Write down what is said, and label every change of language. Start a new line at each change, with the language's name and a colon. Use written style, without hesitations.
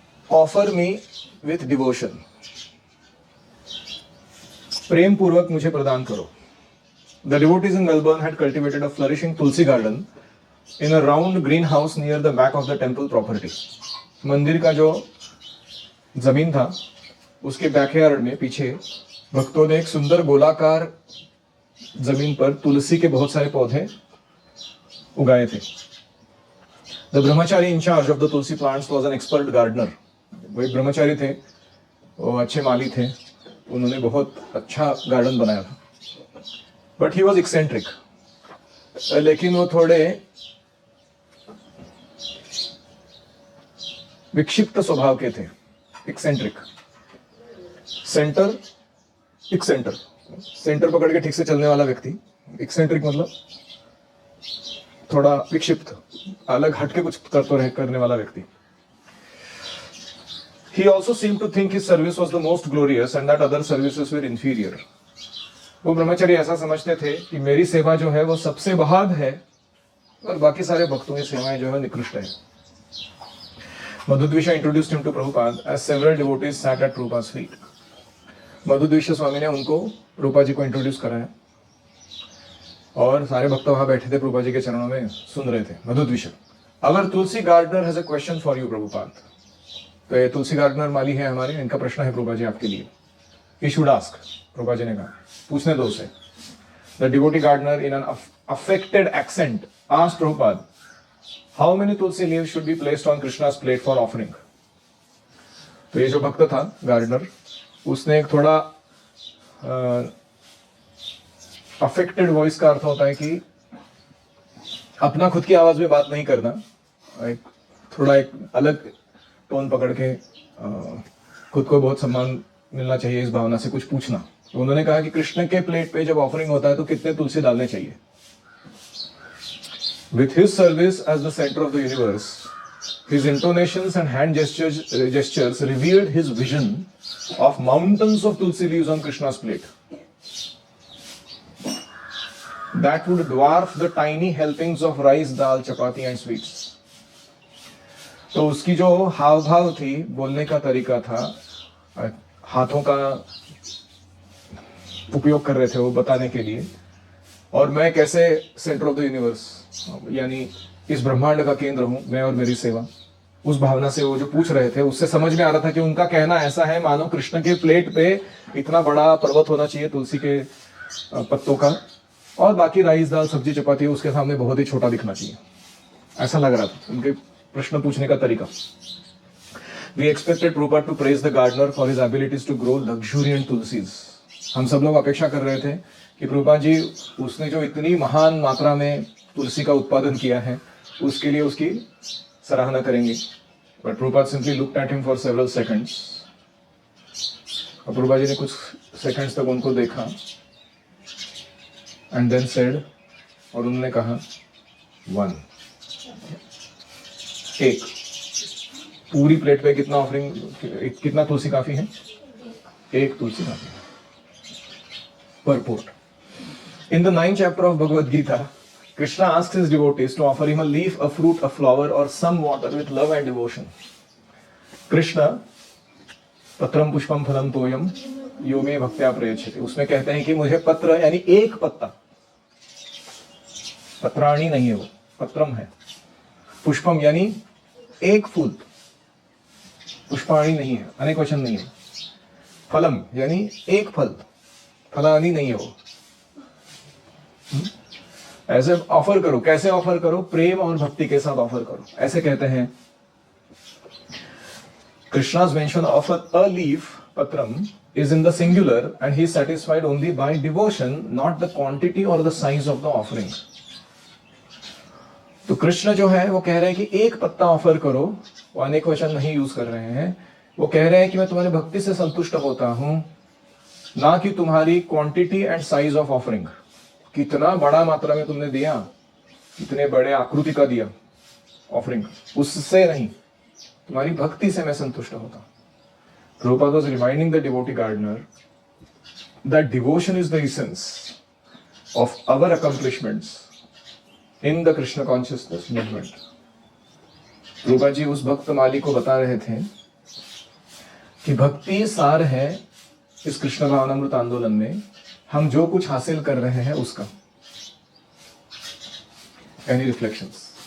English: offer me with devotion,
Hindi: प्रेम पूर्वक मुझे प्रदान करो।
English: The devotees in Melbourne had cultivated a flourishing tulsi garden in a round greenhouse near the back of the temple property.
Hindi: मंदिर का जो जमीन था उसके बैकयार्ड में पीछे भक्तों ने एक सुंदर गोलाकार जमीन पर तुलसी के बहुत सारे पौधे उगाए थे।
English: The brahmachari in charge of the tulsi plants was an expert gardener.
Hindi: वो एक ब्रह्मचारी थे, वो अच्छे माली थे, उन्होंने बहुत अच्छा गार्डन बनाया था।
English: but he was eccentric,
Hindi: लेकिन वो थोड़े विक्षिप्त स्वभाव के थे। एक्सेंट्रिक, सेंटर, एक्सेंटर, सेंटर पकड़ के ठीक से चलने वाला व्यक्ति। एक्सेंट्रिक मतलब थोड़ा विक्षिप्त, अलग हटके कुछ करने वाला व्यक्ति।
English: He also seemed to think his service was the most glorious and that other services were inferior.
Hindi: वो ब्रह्मचारी ऐसा समझते थे कि मेरी सेवा जो है वो सबसे महान है और बाकी सारे भक्तों की सेवाएं जो है निकृष्ट है।
English: Madhudvisha introduced him to Prabhupada as several devotees sat at Prabhupada's feet.
Hindi: मधुद्विषा स्वामी ने उनको प्रभुपाद जी को इंट्रोड्यूस कराया और सारे भक्त वहां बैठे थे, प्रभुपाद जी के चरणों में सुन रहे थे।
English: Madhudvisha, our Tulsi gardener has a question for you Prabhupada.
Hindi: तो ये तुलसी गार्डनर माली है हमारे, इनका प्रश्न है प्रभुपाद जी आपके लिए।
English: he should ask,
Hindi: Prabhupada ji ने कहा, पूछने दो उसे।
English: The devotee gardener in an affected accent asked Prabhupada, how many tulsi leaves should be placed on Krishna's plate for offering.
Hindi: तो ये जो भक्त था गार्डनर, उसने एक थोड़ा अफेक्टेड वॉइस का अर्थ होता है कि अपना खुद की आवाज में बात नहीं करना, एक अलग टोन पकड़ के खुद को बहुत सम्मान मिलना चाहिए इस भावना से कुछ पूछना। तो उन्होंने कहा कि कृष्ण के प्लेट पे जब ऑफरिंग होता है तो कितने तुलसी डालने चाहिए।
English: With his service as the center of the universe, his intonations and hand gestures revealed his vision of mountains of tulsi leaves on Krishna's plate that would dwarf the tiny helpings of rice, dal, chapati and sweets.
Hindi: तो उसकी जो हाव भाव थी, बोलने का तरीका था, हाथों का उपयोग कर रहे थे वो बताने के लिए, और मैं कैसे
English: centre of the universe
Hindi: यानी इस ब्रह्मांड का केंद्र हूं मैं और मेरी सेवा, उस भावना से वो जो पूछ रहे थे उससे समझ में आ रहा था कि उनका कहना ऐसा है मानो कृष्ण के प्लेट पे इतना बड़ा पर्वत होना चाहिए तुलसी के पत्तों का, और बाकी राइस, दाल, सब्जी, चपाती उसके सामने बहुत ही छोटा दिखना चाहिए, ऐसा लग रहा था उनके प्रश्न पूछने का तरीका।
English: We expected Prabhupada to praise the gardener for his abilities to grow luxuriant tulsis.
Hindi: हम सब लोग अपेक्षा कर रहे थे कि प्रभुपाद जी उसने जो इतनी महान मात्रा में तुलसी का उत्पादन किया है उसके लिए उसकी सराहना करेंगे।
English: But Prabhupada simply looked at him for several seconds.
Hindi: और प्रभुपाद जी ने कुछ सेकंड्स तक उनको देखा
English: and then said,
Hindi: और उन्होंने कहा, 1, एक, पूरी प्लेट पे कितना ऑफरिंग, कितना तुलसी काफी है? एक तुलसी काफी है। Purport.
English: In the 9th chapter of Bhagavad Gita, Krishna asks his devotees to offer him a leaf, a fruit, a flower or some water with love and devotion.
Hindi: Krishna
Sanskrit: पत्रम पुष्पम फलम तोयम यो मे भक्त्या प्रयच्छति,
Hindi: उसमें कहते हैं कि मुझे पत्र यानी एक पत्ता, पत्राणी नहीं है वो, पत्रम है, पुष्पम यानी एक फूल, पुष्पाणी नहीं है, अनेक वचन नहीं है, फलम यानी एक फल, फलानी नहीं है वो, ऐसे ऑफर करो। कैसे ऑफर करो? प्रेम और भक्ति के साथ ऑफर करो, ऐसे कहते हैं।
English: Krishna's mention of a leaf, patram, is in the singular and he is satisfied only by devotion, not the quantity or the size of the offering.
Hindi: तो कृष्ण जो है वो कह रहे हैं कि एक पत्ता ऑफर करो, वो अनेक वचन नहीं यूज कर रहे हैं, वो कह रहे हैं कि मैं तुम्हारी भक्ति से संतुष्ट होता हूं, ना कि तुम्हारी
English: quantity and size of offering,
Hindi: कितना बड़ा मात्रा में तुमने दिया, कितने बड़े आकृति का दिया ऑफरिंग, उससे नहीं, तुम्हारी भक्ति से मैं संतुष्ट होता हूं।
English: Prabhupada was reminding the devotee gardener that devotion is the essence of our accomplishments in the Krishna consciousness movement.
Hindi: Prabhupada जी उस भक्त माली को बता रहे थे कि भक्ति सार है इस कृष्ण भावनामृत आंदोलन में हम जो कुछ हासिल कर रहे हैं उसका.
English: Any reflections?